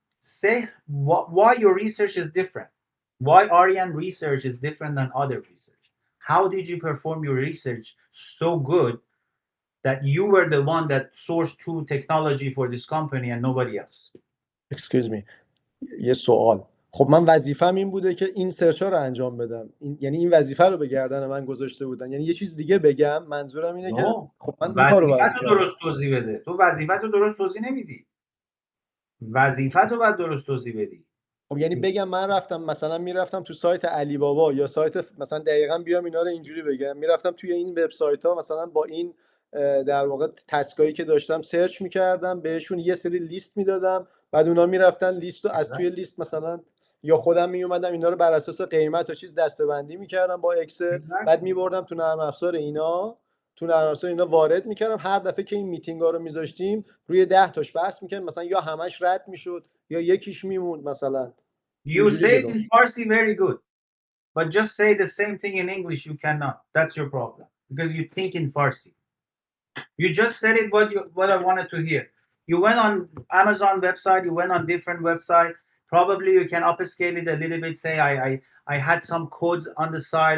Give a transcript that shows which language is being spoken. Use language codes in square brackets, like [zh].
[en] Say why your research is different. Why Arian research is different than other research. How did you perform your research so good that you were the one that sourced true technology for this company and nobody else? Excuse me. [fa] یه سوال. خب من وظیفه‌م این بوده که این سرچ رو انجام بدم. یعنی این وظیفه رو به گردن من گذاشته بودن. یعنی یه چیز دیگه بگم، منظورم اینه که خب من اون کارو وظیفت باید رو می‌کردم. درست توضیح بده. تو وظیفت رو درست توضیح نمیدی. وظیفت رو باید درست توضیح بدی. خب یعنی بگم من رفتم مثلا میرفتم تو سایت علی بابا یا سایت مثلا دقیقاً بیام اینا رو اینجوری بگم، میرفتم توی این وبسایت ها مثلا با این در واقع تسکایی که داشتم سرچ میکردم، بهشون یه سری لیست میدادم، بعد اونا میرفتن لیست رو از توی لیست مثلا یا خودم میومدم اینا رو بر اساس قیمت و چیز دسته‌بندی میکردم با اکسل، بعد میبردم تو نرم افزار اینا، وارد میکردم. هر دفعه که این میتینگا رو میذاشتیم روی 10 تاش بحث میکردیم، مثلا یا همش رد میشد یا یکیش میموند مثلا. [en] You say it in Farsi very good, but just say the same thing in English you cannot. That's your problem because you think in Farsi. You just said it what I wanted to hear. You went on Amazon website, you went on different website. Probably you can upscale it a little bit. Say I had some codes on the side.